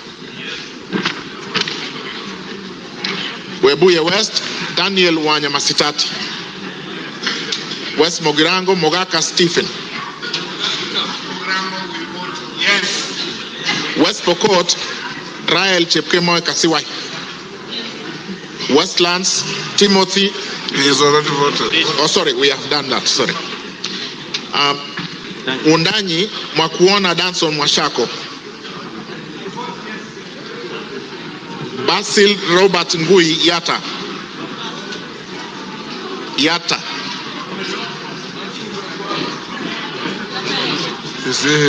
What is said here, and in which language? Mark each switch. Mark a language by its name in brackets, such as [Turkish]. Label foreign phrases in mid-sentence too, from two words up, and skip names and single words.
[English] Webuye West, Daniel Wanyamasitati. West Mogirango, Mogaka Stephen. Yes. West Pokot, Rael Chepkemoy Kasiwai. Westlands, Timothy. He is already voted. Oh, sorry, we have done that. Sorry. Undanyi, Mwakuona Danson Mwashako. Basil Robert Ngui Yata. Is he here?